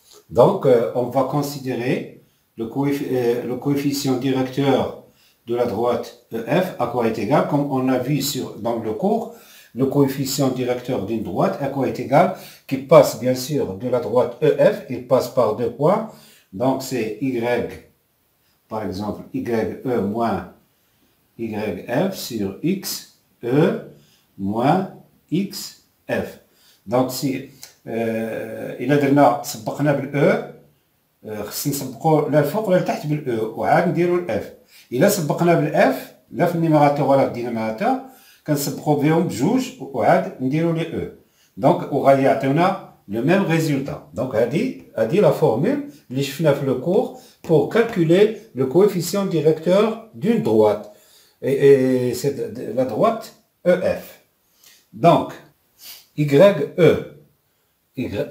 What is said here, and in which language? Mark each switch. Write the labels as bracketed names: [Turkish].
[French] Donc, on va considérer le coefficient directeur de la droite EF à quoi est égal, comme on a vu dans le cours, le coefficient directeur d'une droite à quoi est égal, qui passe bien sûr de la droite EF, il passe par deux points, donc c'est Y, par exemple, YE moins YF sur X, E moins XF. [Arabic] Donc si إلا درنا سبقنا بالأو خصنا نسبقوا لا الفوق ولا لتحت بالأو وعاد نديروا الأف. إلا سبقنا بالأف لا في النيميراتور ولا في الديناميراتور كنسبقوا بهم بجوج وعاد نديروا لي أو. دونك وغيعطيونا [French] le même résultat. Donc هذه la formule [Arabic] اللي شفنا في [French] le cours pour calculer le coefficient directeur d'une droite. Et c'est la droite EF. Donc YE.